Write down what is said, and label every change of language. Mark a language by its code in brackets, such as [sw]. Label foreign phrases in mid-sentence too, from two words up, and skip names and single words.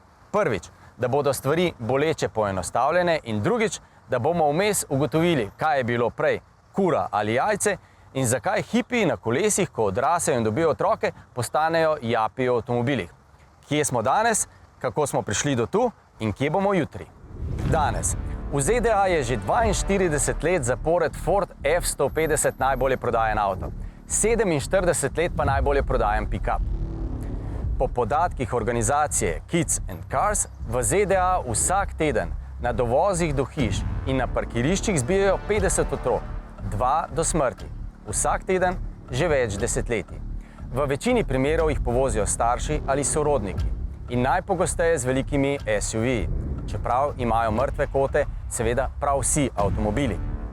[sl] Prvič, da bodo stvari boleče poenostavljene in drugič, da bomo vmes ugotovili, kaj je bilo prej, kura ali jajce, in zakaj hipiji na kolesih, ko odrasejo in dobijo otroke, postanejo japi v avtomobilih. Kje smo danes, kako smo prišli do tu in kje bomo jutri? Danes. V ZDA je že 42 let zapored Ford F-150 najbolje prodajen avto, 47 let pa najbolje prodajen pick-up. Po podatkih organizacije Kids and Cars v ZDA vsak teden na dovozih do hiš in na parkiriščih zbijajo 50 otrok, 2 do smrti. Vsak teden že več desetletij. V večini primerov jih povozijo starši ali sorodniki in najpogosteje z velikimi SUV-ji, čeprav imajo mrtve kote seveda prav vsi avtomobili.